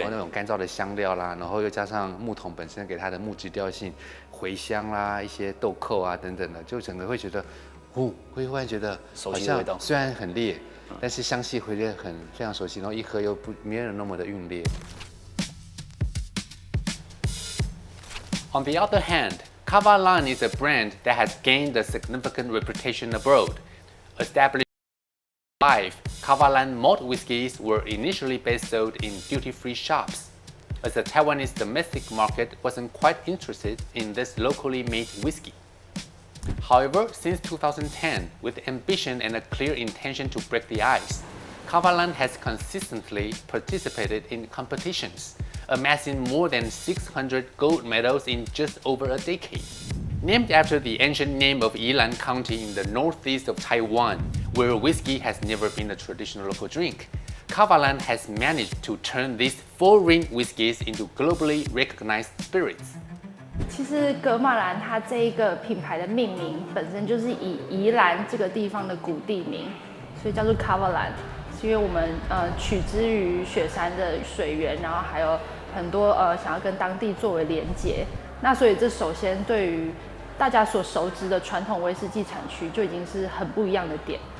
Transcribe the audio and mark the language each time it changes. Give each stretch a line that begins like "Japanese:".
Chinese: 然后那种干燥的香料啦，然后又加上木桶本身给它的木质调性、茴香啦、一些豆蔻啊等等的，就整个会觉得，会忽然觉得好像虽然很烈，但是香气会非常熟悉，然后一喝又没有那么的韵烈。
English: On the other hand, Cava Line is a brand that has gained a significant reputation abroad. Established in 2005, Cava Line malt whiskeys were initially best sold in duty-free shops, as the Taiwanese domestic market wasn't quite interested in this locally made whiskey. However, since 2010, with ambition and a clear intention to break the ice, Cava Line has consistently participated in competitions, amassing more than 600 gold medals in just over a decade. Named after the ancient name of Yilan County in the northeast of Taiwan, where whiskey has never been a traditional local drink, Cava Line has managed to turn these foreign whiskies into globally recognized spirits.
Chinese: 其实格马兰它这一个品牌的命名本身就是以宜兰这个地方的古地名，所以叫做 Cava Line， 是因为我们取之于雪山的水源，然后还有很多想要跟当地作为连结。那所以这首先对于大家所熟知的传统威士忌产区就已经是很不一样的点。